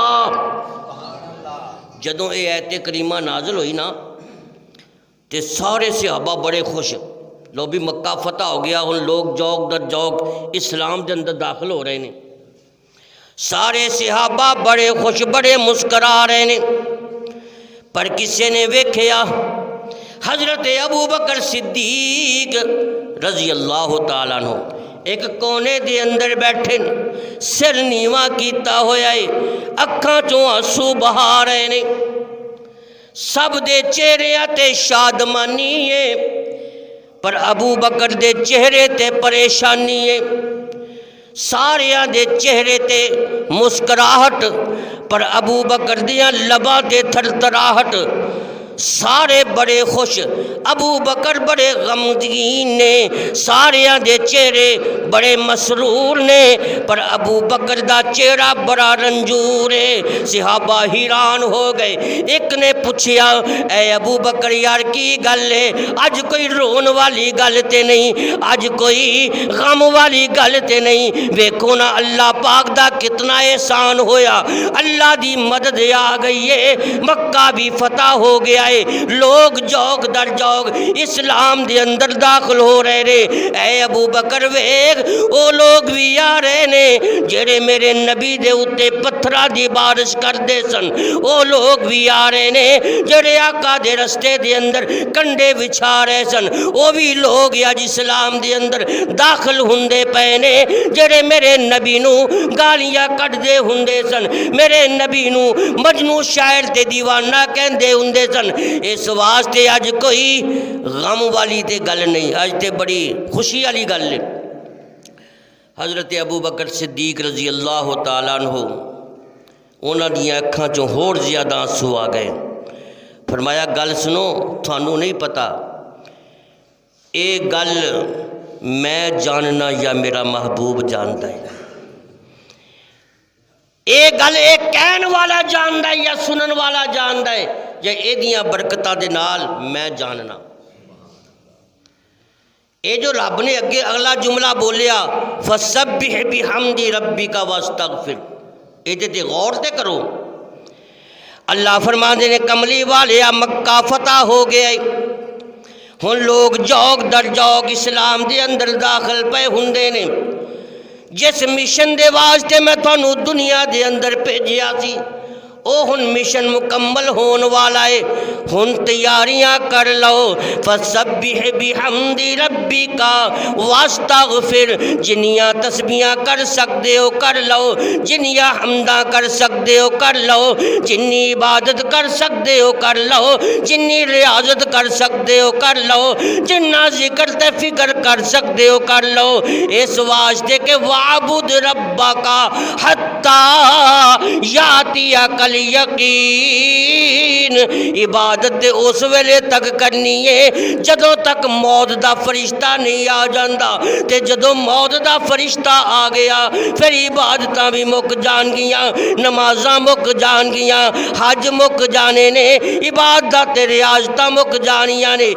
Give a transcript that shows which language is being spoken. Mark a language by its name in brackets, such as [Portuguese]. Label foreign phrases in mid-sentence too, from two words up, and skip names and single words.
[Punjabi] جدوں یہ آیت کریمہ نازل ہوئی نا تے سارے صحابہ بڑے خوش، لو بھی مکہ فتح ہو گیا، ان لوگ جوک در جوک اسلام دے اندر داخل ہو رہے ہیں، سارے صحابہ بڑے خوش بڑے مسکرا رہے ہیں، پر کسی نے ویکھیا حضرت ابو بکر صدیق [Arabic] رضی اللہ تعالیٰ عنہ [Punjabi] ایک کونے دے اندر بیٹھے سر نیواں کیتا ہویا ہے، اکھاں چوں آنسو بہا رہے نے، سب دے چہرے تے شادمانی ہے، پر ابو بکر دے چہرے تے پریشانی ہے، ساریاں دے چہرے تے مسکراہٹ، پر ابو بکر دیاں لباں تے تھرتھراہٹ۔ سارے بڑے خوش، ابو بکر بڑے غمگین نے، ساریاں دے چہرے بڑے مسرور نے، پر ابو بکر دا چہرہ بڑا رنجور ہے۔ صحابہ حیران ہو گئے، ایک نے پوچھیا اے ابو بکر یار کی گل ہے، اج کوئی رون والی گل تے نہیں، اج کوئی غم والی گل تے نہیں، ویکھو نا اللہ پاک دا کتنا احسان ہویا، اللہ دی مدد آ گئی ہے، مکہ بھی فتح ہو گیا ہے، لوگ جوگ در جوگ اسلام دے اندر داخل ہو رہے، اے ابو بکر ویکھ او لوگ بھی آ رہے نے جڑے میرے نبی دے اتے پتھراں دی بارش کردے سن، او لوگ بھی آ رہے نے جڑے آقا دے رستے دے اندر کنڈے بچھا رہے سن، او بھی لوگ اج اسلام دے اندر داخل ہوندے پے نے جڑے میرے نبی نو گالیاں کڈدے ہوندے سن، میرے نبی نو مجنوں شاعر تے دیوانہ کہندے ہوندے سن۔ اس واسطے اج کوئی غم والی تے گل نہیں، اج تے بڑی خوشی والی گل ہے۔ حضرت ابو بکر صدیق [Arabic] رضی اللہ تعالیٰ عنہ [Punjabi] انہاں دیاں اکھاں چوں ہور زیادہ آنسو آ گئے، فرمایا گل سنو، تھانوں نہیں پتا اے گل میں جاننا یا میرا محبوب جاندا ہے، اے گل اے کہن والا جاندا ہے یا سنن والا جاندا ہے، یا اے دیاں برکتاں دے نال میں جاننا۔ اے جو رب نے اگے اگلا جملہ بولیا [Arabic] فَسَبِّحْ بِحَمْدِ رَبِّكَ وَاسْتَغْفِرْ، [Punjabi] اے تے غور تے کرو۔ اللہ فرماندے نے کملی والیا مکہ فتح ہو گیا ہے، ہن لوگ جوگ در جوگ اسلام دے اندر داخل پے ہوندے نے، جس مشن دے واسطے میں تھانوں دنیا دے اندر بھیجیا سی او ہن مشن مکمل ہون والا ہے، ہن تیاریاں کر لو۔ [Arabic] فَسَبِّحْ بِحَمْدِ رَبِّكَ وَاسْتَغْفِرْ، [Punjabi] جنیاں تسبیحاں کر سکتے ہو کر لو، جنیاں حمداں کر سکتے ہو کر لو، جنی عبادت کر سکتے ہو کر لو، جنی ریاضت کر سکتے ہو کر لو، جنہ ذکر تے فکر کر سکتے ہو کر لو، اس واسطے کہ [Arabic] وَعْبُدْ رَبَّكَ حَتَّى يَأْتِيَكَ یقین، [Punjabi] عبادت اس ویلے تک کرنی ہے جدوں تک موت دا فرشتہ نہیں آ جاندا، تے جدوں موت دا فرشتہ آ گیا پھر عبادتاں بھی مک جان گیاں، نمازاں مک جان گیاں، حج مک جانے نے، عبادت تے ریاضتاں مک جانیاں نے۔